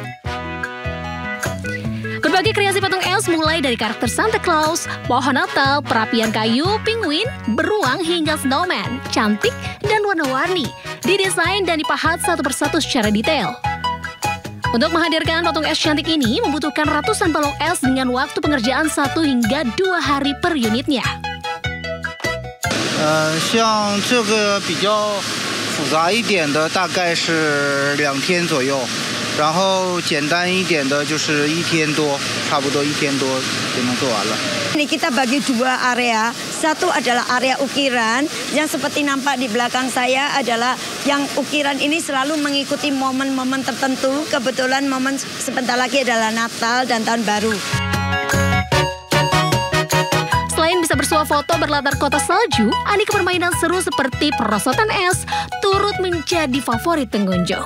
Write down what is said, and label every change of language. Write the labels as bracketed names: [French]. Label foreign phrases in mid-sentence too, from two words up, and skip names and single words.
[Indonesian] Berbagai kreasi patung es mulai dari karakter Santa Claus, pohon Natal, perapian kayu, penguin, beruang hingga snowman, cantik dan warna-warni, didesain dan dipahat satu persatu secara detail. Untuk menghadirkan patung es cantik ini membutuhkan ratusan balok es dengan waktu pengerjaan 1 hingga 2 hari per unitnya. [Chinese] 像这个比较复杂一点的大概是2天左右。然后简单一点的就是1天多，差不多1天多就能做完了。 [Indonesian] Ini kita bagi 2 area. Satu adalah area ukiran yang seperti nampak di belakang saya adalah yang ukiran ini selalu mengikuti momen-momen tertentu. Kebetulan momen sebentar lagi adalah Natal dan Tahun Baru. Selain bisa bersuah foto berlatar kota salju, aneka permainan seru seperti perosotan es turut menjadi favorit pengunjung.